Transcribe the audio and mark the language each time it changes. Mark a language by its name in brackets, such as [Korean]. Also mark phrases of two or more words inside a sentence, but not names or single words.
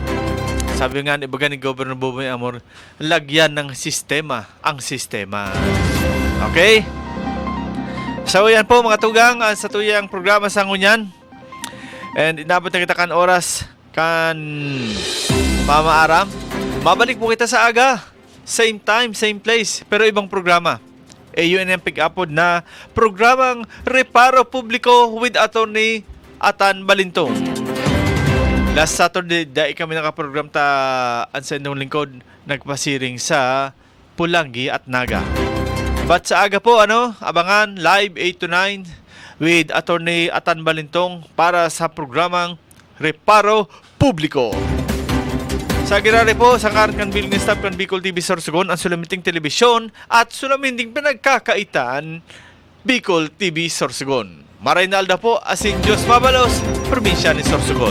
[Bikol] Sabi nga ni ibaga ni Governor Boboy Amor, [Filipino] lagyan ng sistema ang sistema. [Bikol] Okay? So yan po mga tugang sa tuyang programa sa ngunyan. And inabot na kita kan oras kan Mama Aram. Mabalik po kita sa aga. [English] Same time, same place, [Bikol] pero ibang programa. AUNM Pick-Upod na programang Reparo Publiko with Attorney Atan Balintong. [English] Last Saturday, [Bikol] dahil kami nakaprogram ta Ansa Indong Lingkod, nagpasiring sa Pulangi at Naga. But sa aga po, abangan live 8 to 9 with Attorney Atan Balintong para sa programang Reparo Publiko. Sa girari po, sa karan kan [English] billing staff [Bikol] kan Bicol TV Sorsogon, ang sulamiting telebisyon at sulamiting pinagkakaitan Bicol TV Sorsogon. Maray na alda po, asin Diyos Mabalos, probinsya ni Sorsogon.